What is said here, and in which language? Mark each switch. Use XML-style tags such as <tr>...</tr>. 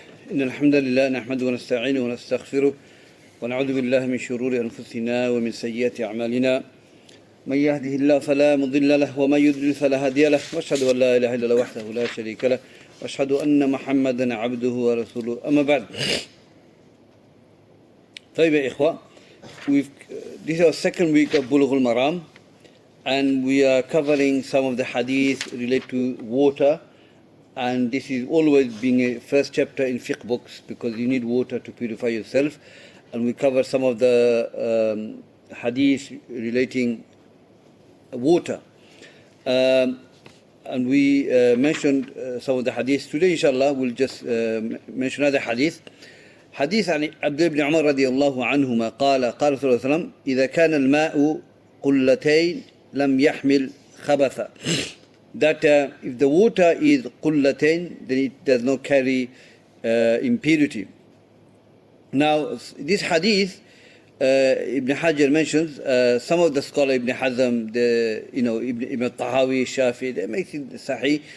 <ar>إن الحمد لله نحمده ونستعينه ونستغفره ونعوذ بالله من شرور أنفسنا ومن سيئات أعمالنا من يهده الله فلا مضل له ومن يضلل فلا هادي له وأشهد أن لا إله إلا الله وحده لا شريك له وأشهد أن محمدا عبده ورسوله أما بعد. طيب يا إخوة,</ar> <en>this is our second week of Bulugh Al-Maram, and we are covering some of the hadith related to water. And this is always being a first chapter in fiqh books because you need water to purify yourself. And we cover some of the hadith relating water. And we mentioned some of the hadith. Today, inshallah, we'll just mention another hadith.</en> <ar>حديث عن عبد بن عمر رضي الله عنهما قال قال صلى الله عليه وسلم إذا كان الماء قلتين لم يحمل خبثا.</ar> <en>That if the water is قلتين, then it does not carry impurity. Now this hadith, Ibn Hajar mentions, some of the scholars, Ibn Hazm, Ibn Tahawi, Shafi, they make it sahih.</en>